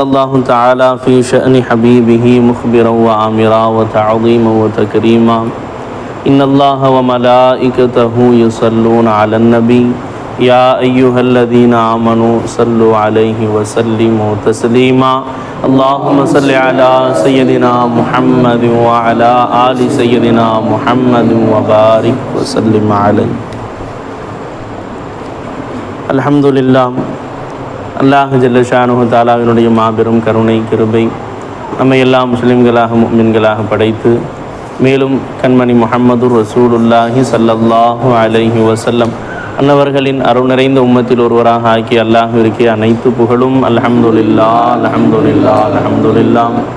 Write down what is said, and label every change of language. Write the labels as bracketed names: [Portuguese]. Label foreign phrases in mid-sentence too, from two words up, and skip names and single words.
[Arabic] الله تعالى في شأن حبيبه مخبرا وآمرا وتعظيما وتكريما إن الله وملائكته يصلون على النبي يا أيها الذين آمنوا صلوا عليه وسلموا تسليما اللهم صل على سيدنا محمد وعلى آل سيدنا محمد وبارك وسلم عليه. الحمد لله. الله جل شأنه [Tamil] தஆலாவினுடைய மாபெரும் கருணை கிருபை நம்மை எல்லா முஸ்லிம்களாக முஃமின்களாக படைத்து மேலும் கண்மணி [Arabic] محمد رسول الله صلى الله عليه وسلم [Tamil] அன்னவர்களின் அருள் நிறைந்த உம்மத்தில் ஒருவராக ஆக்கி அல்லாஹ்விற்கு அனைத்து புகழும் [Arabic] الحمد لله الحمد لله الحمد لله.